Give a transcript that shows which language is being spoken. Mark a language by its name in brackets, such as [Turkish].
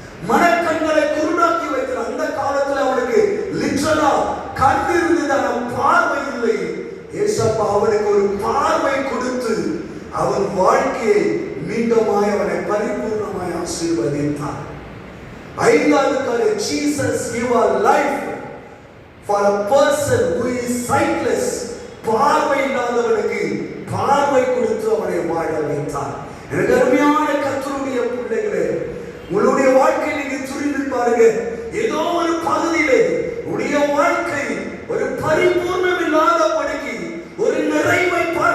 [Tamil] மனக்கண்களை குருடாக்கி வைக்கிறான். அந்த காலத்தில் அவனுக்கு லிட்டரலா கண் இருந்தது, ஆனால் பார்வை இல்லை. ஏசப்பா அவனுக்கு ஒரு பார்வை கொடுத்து அவன் வாழ்க்கையை மீண்டுமாய் அவனை பரிபூர்ணமாய் ஆசீர்வதித்தார். 5வது காரியம், [English] Jesus gave a life for a person who is sightless. [Tamil] பார்வை இல்லாதவனுக்கு பார்வை கொடுத்து அவனை வாழ வைத்தார். எனக்கு அருமையான கர்த்தருடைய பிள்ளைகளே, உங்களுடைய வாழ்க்கை நீங்க துரிந்து பாருங்க. ஏதோ ஒரு பகுதியிலே உடைய வாழ்க்கை ஒரு பரிபூர்ணம் இல்லாதபடிக்கு, ஒரு நிறைவை